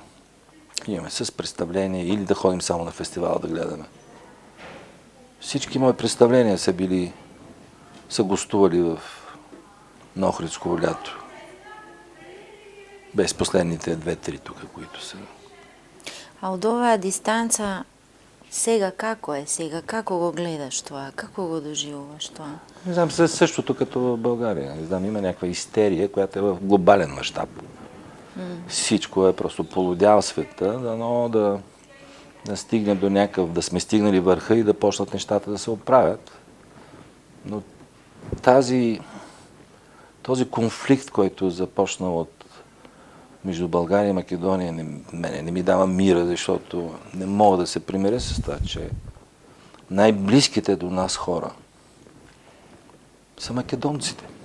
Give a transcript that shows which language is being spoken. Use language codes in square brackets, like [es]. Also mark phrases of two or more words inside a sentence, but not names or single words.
[bg] Имаме с представление или да ходим само на фестивал да гледаме. Всички мои представления са гостували на Охридско лято. Без последните 2-3 тук, които са. [mk] А од оваа дистанца, сега како е? Сега како го гледаш тоа? Како го доживуваш тоа? [bg] Не знам, същото като в България. Не знам, има някаква истерия, която е в глобален мащаб. Всичко е просто полудял света, дано да стигне до някакъв, да сме стигнали върха и да почнат нещата да се оправят. Но този конфликт, който започна между България и Македония, не ми дава мира, защото не мога да се примиря с това, че най-близките до нас хора са македонците.